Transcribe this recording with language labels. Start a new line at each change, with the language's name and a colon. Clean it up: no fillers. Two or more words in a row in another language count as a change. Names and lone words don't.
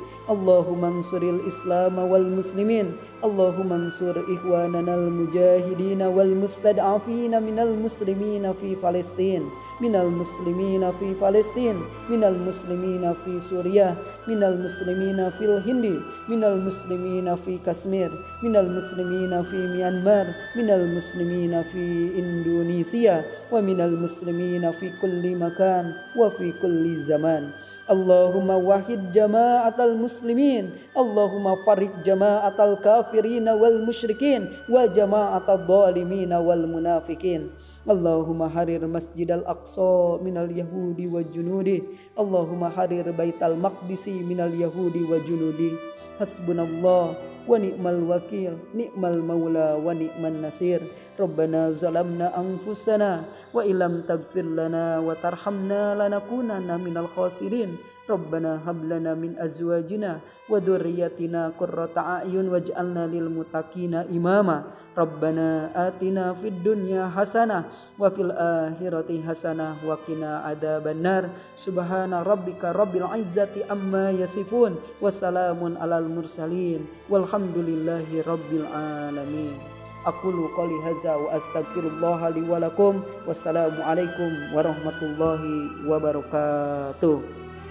Arabic: اللهم انصر الإسلام والمسلمين. اللهم انصر إخواننا المجاهدين والمستضعفين من المسلمين في فلسطين، من المسلمين في فلسطين، من المسلمين في سوريا، من المسلمين في الهند، من المسلمين في كشمير، من المسلمين في ميانمار، من المسلمين في إندونيسيا، ومن المسلمين في كل مكان وفي كل زمان. اللهم وحد جماعة المسلمين. اللهم فرق جماعة الكافرين والمشركين وجماعة الظالمين والمنافقين. اللهم حرر المسجد الأقصى من اليهود وجنوده. اللهم حرر بيت المقدس من اليهود وجنوده. حسبنا الله ونعم الوكيل، نعم المولى ونعم النصير. ربنا ظلمنا أنفسنا وإن لم تغفر لنا وترحمنا لنكونن من الخاسرين. ربنا هب لنا من أزواجنا وذرياتنا قرة أعين واجعلنا للمتقين إماما. ربنا آتنا في الدنيا حسنة وفي الآخرة حسنة وقنا عذاب النار. سبحان ربك رب العزة عما يصفون وسلام على المرسلين والحمد لله رب العالمين. أقول قولي هذا وأستغفر الله لي ولكم. والسلام عليكم ورحمة الله وبركاته.